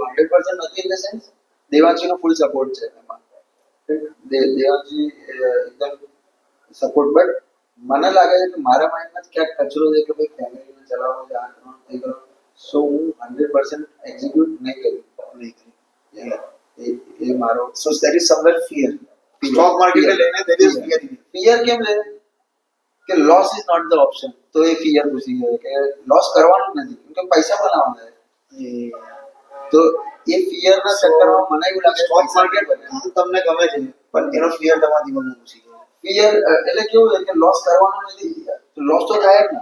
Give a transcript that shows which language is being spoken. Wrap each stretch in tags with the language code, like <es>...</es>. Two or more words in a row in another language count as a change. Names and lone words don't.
<gu>100% નથી</gu> <en>in the sense</en> <gu>દેવાંશીનો</gu> <en>full support</en> <gu>છે એમાં. દેવાંશી એકદમ સપોર્ટ. બટ મને લાગે છે કે મારા માઇન્ડમાં ક્યાંક કચરો છે કે ભાઈ ફેમિલીને ચલાવવાનું છે, આ કરવાનું તે કરવાનું. સો હું 100% એક્ઝિક્યુટ નહીં કર્યું. નહીં કરી. એ મારો</gu> <en>So there is somewhere fear. stock marketને લઈને there is fear. ફિયર</en> <gu>કેમ છે કે</gu> <en>loss is not the option.</en> <gu>તો એ ફિયર ઘૂસી ગયો કે લોસ કરવાનું જ નથી, કેમ કે પૈસા બનાવવાના છે. તો એ ફિયરના ચક્કરમાં મને એવું લાગે</gu> <en>સ્ટોક</en> <gu>પૈસા નહીં</gu> <en>માર્કેટ</en> <gu>બને. તમને ગમે છે પણ એનો ફિયર તમારા દિમાગમાં ઘૂસી ગયો. ફિયર એટલે કેવું છે કે લોસ કરવાનું નથી, લોસ તો થાય જ ને.</gu>